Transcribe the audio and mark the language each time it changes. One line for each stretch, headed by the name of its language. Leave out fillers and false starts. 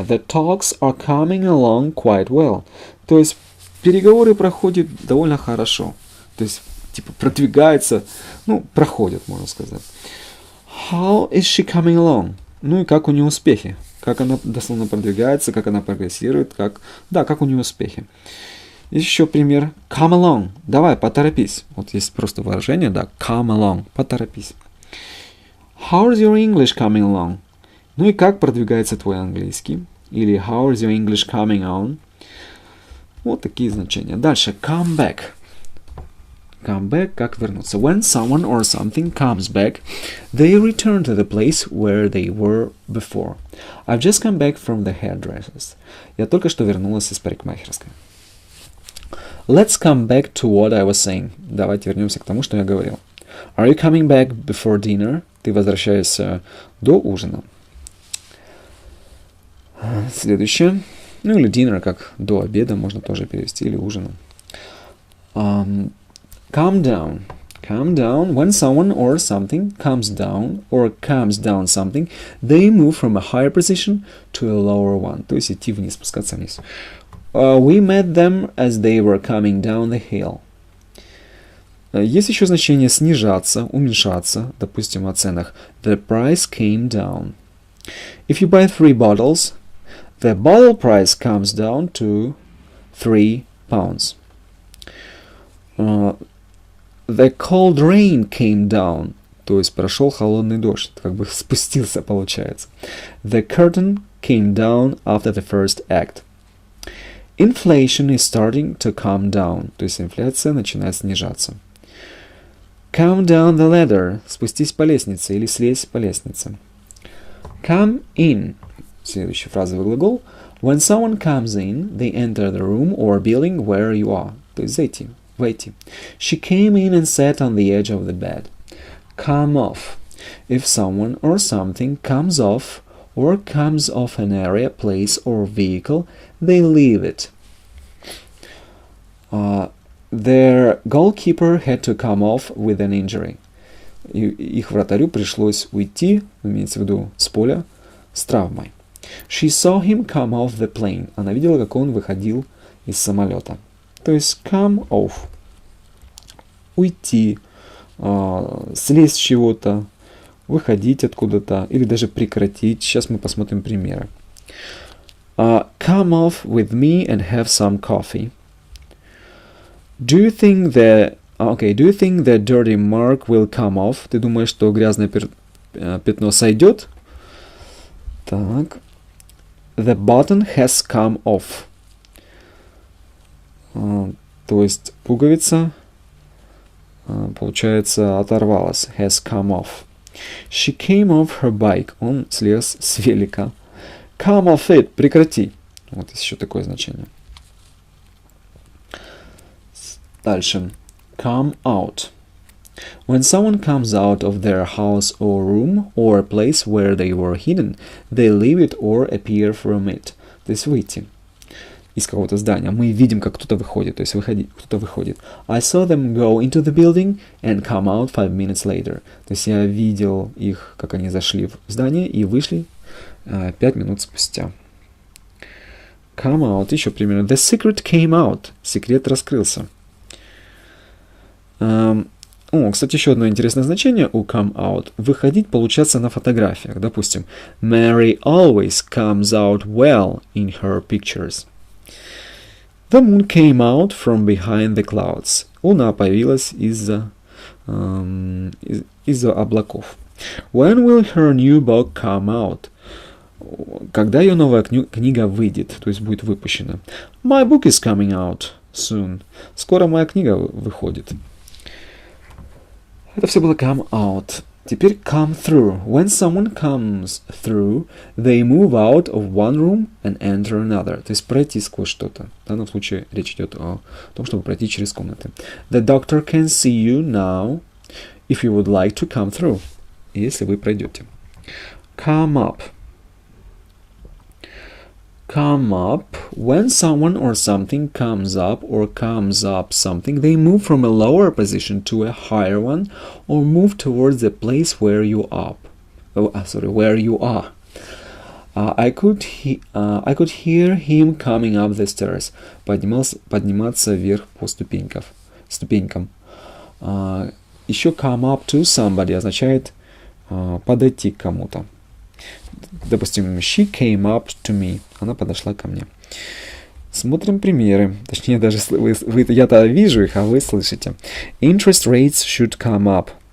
English: The talks are coming along quite well.
Russian: То есть переговоры проходят довольно хорошо. То есть, типа, продвигается, проходят, можно сказать.
English: How is she coming along?
Russian: Ну и как у нее успехи? Как она дословно продвигается, как она прогрессирует, как у нее успехи. Еще пример. Come along. Давай, поторопись. Вот есть просто выражение, come along. Поторопись.
English: How is your English coming along?
Russian: Ну и как продвигается твой английский?
English: Или how is your English coming on?
Russian: Вот такие значения. Дальше. Come back.
English: Come back,
Russian: как вернуться.
English: When someone or something comes back, they return to the place where they were before. I've just come back from the hairdressers.
Russian: Я только что вернулась из парикмахерской.
English: Let's come back to what I was saying.
Russian: Давайте вернемся к тому, что я говорил.
English: Are you coming back before dinner?
Russian: Ты возвращаешься до ужина. Следующее. Ну или dinner, как до обеда, можно тоже перевести, или ужина.
English: Come down. Come down. When someone or something comes down or comes down something, they move from a higher position to a lower one.
Russian: То есть идти вниз, спускаться вниз.
English: We met them as they were coming down the hill.
Russian: Есть еще значение снижаться, уменьшаться. Допустим, о ценах.
English: The price came down. If you buy 3 bottles, the bottle price comes down to 3 pounds. The cold rain came down.
Russian: То есть прошел холодный дождь. Как бы спустился, получается.
English: The curtain came down after the first act. Inflation is starting to come down.
Russian: То есть инфляция начинает снижаться.
English: Come down the ladder.
Russian: Спустись по лестнице или слезь по лестнице.
English: Come in.
Russian: Следующий фразовый глагол.
English: When someone comes in, they enter the room or building where you are.
Russian: То есть войти.
English: She came in and sat on the edge of the bed. Come off. If someone or something comes off an area, place or vehicle, they leave it. Their goalkeeper had to come off with an injury.
Russian: Их вратарю пришлось уйти, имеется в виду с поля, с травмой.
English: She saw him come off the plane.
Russian: Она видела, как он выходил из самолета. То есть come off. Уйти, слезть с чего-то, выходить откуда-то, или даже прекратить. Сейчас мы посмотрим примеры.
English: Come off with me and have some coffee. Do you think that dirty mark will come off?
Russian: Ты думаешь, что грязное пятно сойдет?
English: Так. The button has come off.
Russian: То есть пуговица, получается, оторвалась.
English: Has come off. She came off her bike.
Russian: Он слез с велика.
English: Come off it.
Russian: Прекрати. Вот есть еще такое значение.
English: Дальше. Come out. When someone comes out of their house or room or a place where they were hidden, they leave it or appear from it.
Russian: То есть выйти из какого-то здания. Мы видим, как кто-то выходит. То есть кто-то выходит.
English: I saw them go into the building and come out 5 minutes later.
Russian: То есть я видел их, как они зашли в здание и вышли 5 минут спустя.
English: Come out.
Russian: Еще примерно.
English: The secret came out.
Russian: Секрет раскрылся. Кстати, еще одно интересное значение у come out. Выходить, получаться на фотографиях.
English: Допустим, Mary always comes out well in her pictures. The moon came out from behind the clouds.
Russian: Луна появилась из-за облаков.
English: When will her new book come out?
Russian: Когда ее новая книга выйдет, то есть будет выпущена.
English: My book is coming out soon.
Russian: Скоро моя книга выходит. Это все было come out.
English: Теперь come through. When someone comes through, they move out of one room and enter another.
Russian: То есть пройти сквозь что-то. В данном случае речь идет о том, чтобы пройти через комнаты.
English: The doctor can see you now if you would like to come through.
Russian: Если вы пройдете. Come up.
English: Come up. When someone or something comes up something, they move from a lower position to a higher one or move towards the place where you are. Where you are. I could hear him coming up the stairs.
Russian: Подниматься вверх по ступенькам. Еще come up to somebody означает подойти к кому-то.
English: Допустим, she came up to me.
Russian: Она подошла ко мне. Смотрим примеры. Точнее, даже я-то вижу их, а вы слышите.
English: Interest rates should come up.